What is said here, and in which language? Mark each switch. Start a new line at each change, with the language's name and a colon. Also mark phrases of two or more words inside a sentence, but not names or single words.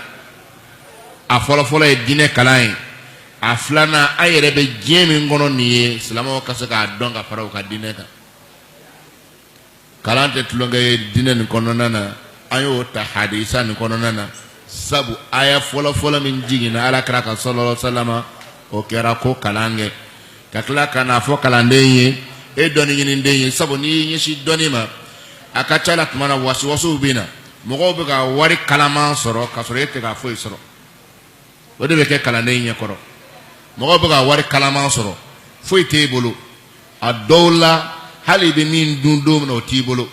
Bambara: A fɔlɔfɔlɔ ye diinɛ kalan ye, a filanan an yɛrɛ bɛ diɲɛ min kɔnɔ nin ye silamɛw ka se k'a dɔn ka fara u ka diinɛ kan. Kalan tɛ tulonkɛ ye diinɛ nin kɔnɔna na, an y'o ta hadisa nin kɔnɔna na, sabu aya fɔlɔfɔlɔ min jiginna Alakira kan
Arabic: صلى الله عليه وسلم
Bambara: o kɛra ko kalan kɛ, ka tila ka n'a fɔ kalanden ye e dɔnni ɲiniden ye, sabu n'i y'i ɲɛsin dɔnni ma a ka ca la tuma na wasiwasiw bɛ na, mɔgɔw bɛ ka wari kalaman sɔrɔ ka sɔrɔ e tɛ ka foyi sɔrɔ. O de bɛ kɛ kalanden ɲɛkɔrɔ, mɔgɔw bɛ ka wari kalaman sɔrɔ foyi t'e bolo, a dɔw la hali i bɛ min dun don min na o t'i bolo.